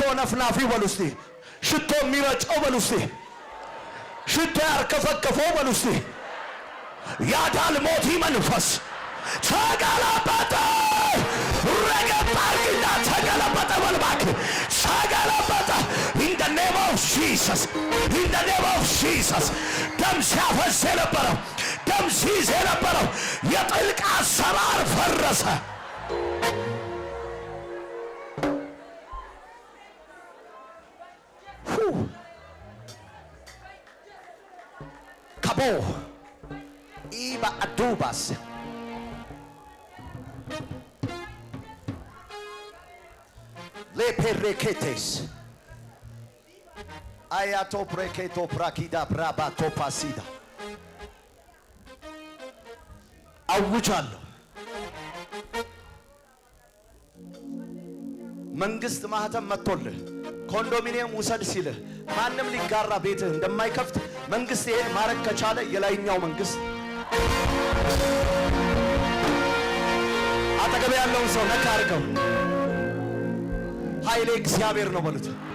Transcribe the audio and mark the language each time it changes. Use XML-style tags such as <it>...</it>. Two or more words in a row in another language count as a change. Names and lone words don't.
<am>ነፍናፊ በሉ እስቲ ሽቶ የሚረጨው በሉ እስቲ ሽቶ ያርከፈከፈው በሉ እስቲ ያዳልሞቲ መንፈስ ተገለበጠ ረገባርግና ተገለበጠ በልባክ ተገለበጠ</am> <en>in the name of Jesus</en> <am>ደም ሲያፈስ የነበረው ደም ሲይዝ የነበረው የጥልቅ አሰራር ፈረሰ ካቦ ኢባ አዱባስ lepereketes ayato preketo prakida brabato pasida አውጃለሁ መንግስት ማህተም መጥቶልህ ኮንዶሚኒየም ውሰድ ሲልህ ማንም ሊጋራ ቤትህ እንደማይከፍት መንግስት ይሄን ማረግ ከቻለ የላይኛው መንግስት አጠገብ ያለውን ሰው ነካ አድርገው ኃይሌ እግዚአብሔር ነው በሉት</am>